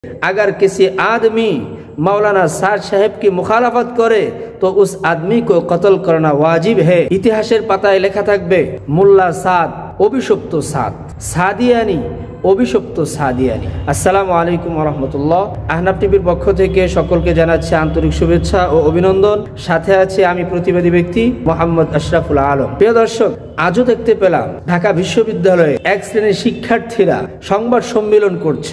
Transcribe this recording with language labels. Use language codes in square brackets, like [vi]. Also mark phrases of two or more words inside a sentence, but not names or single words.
[hi] अगर किसी आदमी मौलाना साद साहेब की मुखालफत करे तो उस आदमी को कत्ल करना वाजिब है। [bn] ইতিহাসের পাতায় লেখা থাকবে মোল্লা সাদ অভিশপ্ত সাদ, সাদিয়ানী অভিশপ্ত সাদিয়ানী। [ar] السلام عليكم ورحمة الله. [bn] আহনাফ টিভির পক্ষ থেকে সকলকে জানাচ্ছি আন্তরিক শুভেচ্ছা ও অভিনন্দন। সাথে আছে আমি প্রতিবাদী ব্যক্তি মোহাম্মদ আশরাফুল আলম। প্রিয় দর্শক, আজও দেখতে পেলাম ঢাকা বিশ্ববিদ্যালয়ে এক শ্রেণীর শিক্ষার্থীরা সংবাদ সম্মেলন করছে।